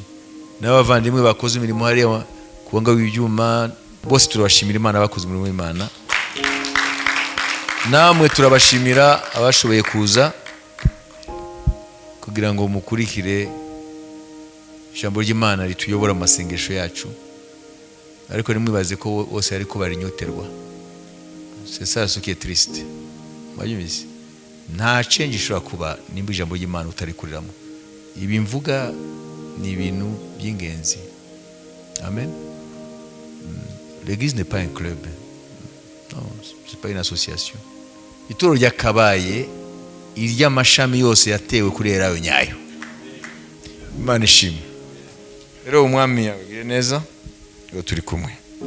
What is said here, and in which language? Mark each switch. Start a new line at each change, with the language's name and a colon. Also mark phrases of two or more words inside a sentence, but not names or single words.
Kinyarwanda: N'abavandimwe bakoze imirimo hariya kubanga w'ibyuma bose turabashimira Imana bakoze umurimo w'Imana. Namwe turabashimira abashoboye kuza kugira ngo mukurikire ijambo ry'Imana rituyobora mu masengesho yacu. Ariko nimwibaze ko bose ariko barinyoterwa.
French: C'est ça ce qui est triste.
Kinyarwanda: Mwayumvise? Nta change ishobora kuba nimba ijambo ry'Imana utarikuriramo. Ibi mvuga ni ibintu by'ingenzi. Amen.
French: L'église n'est pas un club. Non, c'est pas une association.
Kinyarwanda: Itoro ryakabaye iry'amashami yose yatewe kuri Elayo nyayo. Imana ishimwe. Rero umwami yabwiye neza ngo turi kumwe.